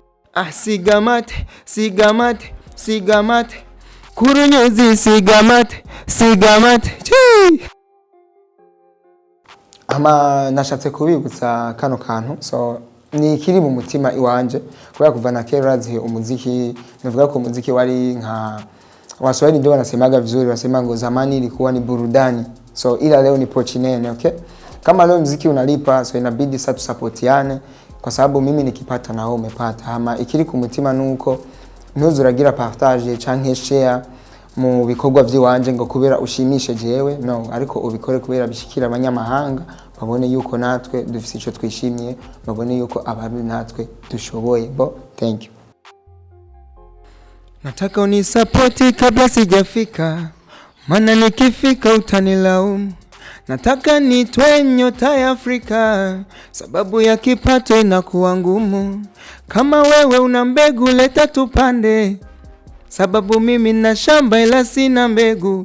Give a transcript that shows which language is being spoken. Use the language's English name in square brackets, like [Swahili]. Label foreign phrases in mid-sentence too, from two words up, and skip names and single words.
[Rundi] Sigamate kurunyuzi sigamate chii. Nashatse kubibutsa kano kantu, so ni kiri mu mutima iwanje kubera kuva na kera urazi umuziki. Navuga ko umuziki wari nka [Swahili] Waswahili ndio wanasemaga vizuri, wasema ngo zamani ilikuwa ni burudani, so ila leo ni pochinene. Okay, kama leo muziki unalipa, so inabidi sasa tusapotiane, kwa sababu mimi nikipata na wewe umepata. [Rundi] Ama ikiri ku mutima nuko ntuzuragira partage canke share mu bikorwa by'iwanje ngo kubera ushimishe jewe, no, ariko ubikore kubera bishikira abanyamahanga, babone yuko natwe dufise ico twishimiye, babone yuko abantu natwe dushoboye. [English] Thank you. [Swahili] Nataka unisapoti kabla sijafika, maana nikifika utanilaumu. Nataka nitwe nyota ya Afrika, sababu ya kipato inakuwa ngumu. Kama wewe una mbegu leta tupande, sababu mimi na shamba ila sina mbegu.